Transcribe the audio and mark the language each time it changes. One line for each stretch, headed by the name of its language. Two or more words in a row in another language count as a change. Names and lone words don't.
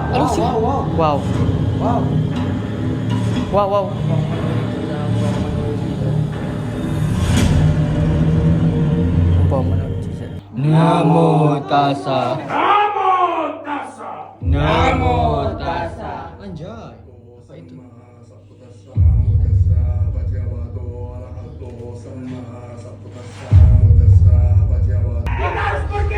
Pali: Wow. Hongpo Oman Uri Ciza. Namo tassa. Namo tassa.
Indonesian: Anjay. Kita harus pergi.